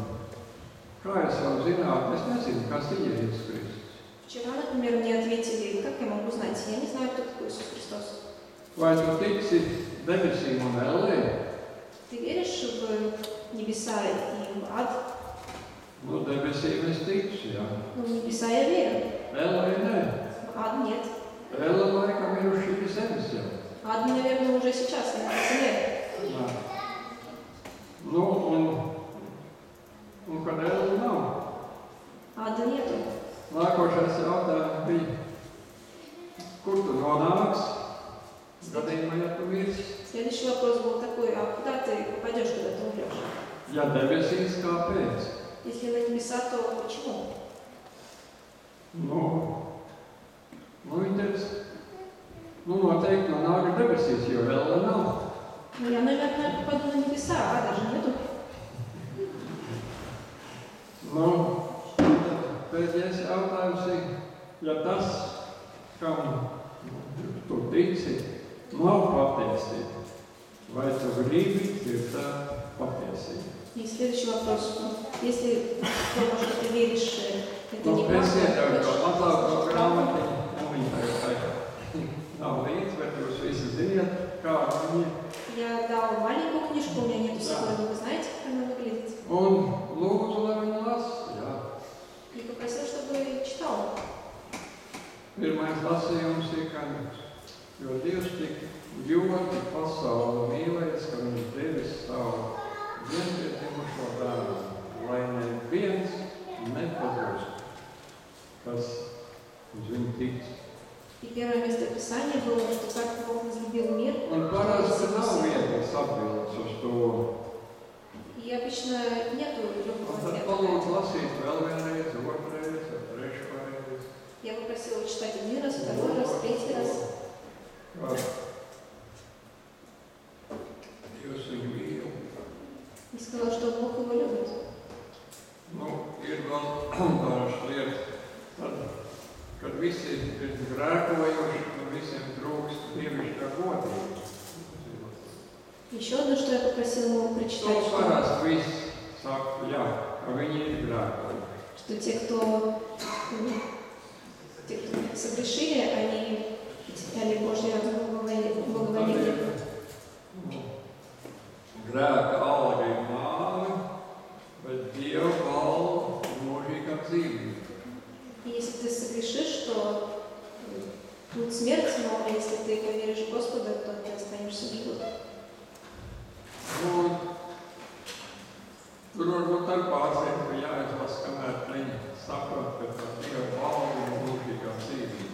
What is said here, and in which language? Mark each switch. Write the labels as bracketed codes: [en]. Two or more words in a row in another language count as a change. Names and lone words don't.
[lv] Kā es varu zināt? Es nezinu, kas ir Jēzus Kristus. [ru] Вчера, например, мне ответили, как я могу знать? Я не знаю, кто такой Иисус Христос. [lv] Vai tu tici debesīm un ellē? [ru] Ты веришь в небеса и в ад? [lv] Nu, debesīm es ticu, jā. [ru] Ну, в небеса я верю. [lv] Ellē nē. [ru] В ад нет. [lv] Elle laikam ir uz šīs zemes jau. [ru] Ад, наверное, уже сейчас на этой земле. [lv] Jā. Nu, un kad elle nav. [ru] Ада нету. [lv] Nākošais jautājums bija, kur tu nonāks, gadījumā, ja tu mirsi? [ru] Следующий вопрос был такой, а куда ты попадешь, когда ты умрешь? [lv] Ja debesīs, kāpēc? [ru] Если на небеса, то почему? [lv] Noteikti nonāk debesīs, jo elle nav. [ru] Ну, я, наверное, попаду на небеса, ада же нету. [lv] Pēdējais jautājums ir, ja tas, kam tu tici, nav patiesība, vai tu gribi dzirdēt patiesību? [ru] И следующий вопрос. Если то, во что ты веришь, это не [lv] Es [ru] правда, [lv] iedevu to [ru] хочешь [lv] mazāko [ru] услышать правду? [lv] grāmatiņu, viņa tagad nav līdz, bet jūs visi ziniet, kā viņa. [ru] Я дал маленькую книжку, у меня нету с собой, но вы знаете, как она выглядит. [lv] Un lūdzu, lai viņa lasa. Jā. [ru] И попросил, чтобы читал. [lv] Pirmais lasījums ir, ka jo Dievs tik ļoti pasauli mīlēs, ka viņš devis savu vienpiedzimušo dēlu, lai neviens nepazūst, kas uz viņu tic. [ru] И первое место Писания было, что как Бог возлюбил мир. [lv] Un parasti nav vieglas atbildes uz to. [ru] И обычно нету легкого [lv] Un tad [ru] ответа. [lv] palūdzu lasīt vēl vienreiz, otrreiz, trešo reizi. [ru] Я попросила читать один раз, второй раз, третий раз. [lv] Dievs viņu mīl. [ru] И сказала, что Бог его любит. [lv] Ir vēl dažas lietas, kad visi ir grēkojuši, un visiem trūkst dievišķā godība. [ru] Еще одно, что я попросила его прочитать, что [lv] Parasti viss saka, jā, ka viņi ir grēkojuši. [ru] что те, кто согрешили, они потеряли Божье благоволение. [lv] Grēka alga ir nāve, bet Dieva valda mūžīgā dzīvība. [ru] И если ты согрешишь, то тут смерть, но если ты поверишь в Господа, то ты останешься в живых. [lv] Tur varbūt ar pārsteigtu jāizlas, kamēr viņi saprot, ka tā Dieva valda ir mūžīgā dzīvība.